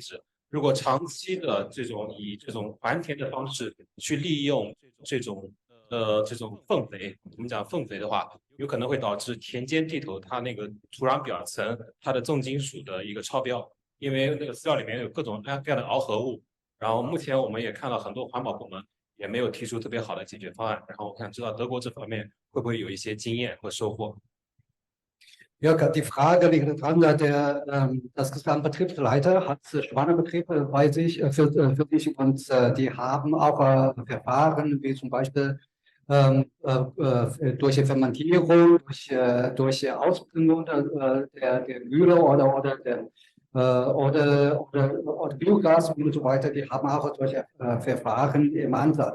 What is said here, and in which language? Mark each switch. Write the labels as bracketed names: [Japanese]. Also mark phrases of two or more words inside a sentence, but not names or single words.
[Chinese] 子，如果长期的以这种还田的方式去利用这种粪肥，我们讲粪肥的话，有可能会导致田间地头它那个土壤表层它的重金属的一个超标，因为那个饲料里面有各种各样的螯合物，然后目前我们也看到很多环保部门也没有提出特别好的解决方案，然后我想知道德国这方面会不会有一些经验和收获。 [German] Jörg, die Frage liegt dran, das Gesamtbetriebsleiter hat Schweinebetriebe bei sich, für sich und die haben auch Verfahren wie zum Beispiel durch Fermentierung, durch Ausbringung der Mühle oder Biogas und so weiter, die haben auch solche Verfahren im Ansatz.